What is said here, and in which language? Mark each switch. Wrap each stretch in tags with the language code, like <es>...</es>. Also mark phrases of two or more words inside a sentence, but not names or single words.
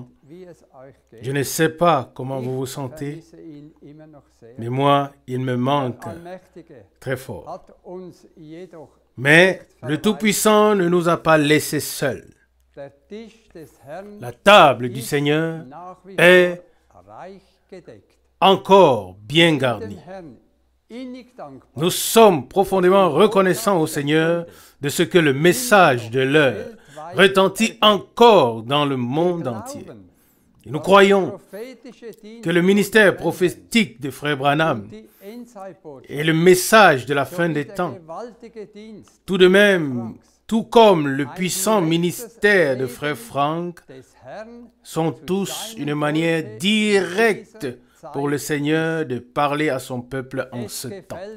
<fr>Je ne sais pas comment vous vous sentez, mais moi, il me manque très fort. Mais le Tout-Puissant ne nous a pas laissés seuls. La table du Seigneur est</fr> <de>reich gedeckt.</de> <fr>encore bien</fr> <de>Dem</de> <fr>garni.</fr> <de>Herrn innig dankbar.</de> <fr>Nous sommes profondément reconnaissants au Seigneur de ce que le message de l'heure retentit encore dans le monde entier. Et nous croyons que le ministère prophétique de Frère Branham et le message de la fin des temps, tout de même, tout comme le puissant ministère de Frère Frank, sont tous une manière directe pour le Seigneur de parler à son peuple en ce temps.</fr>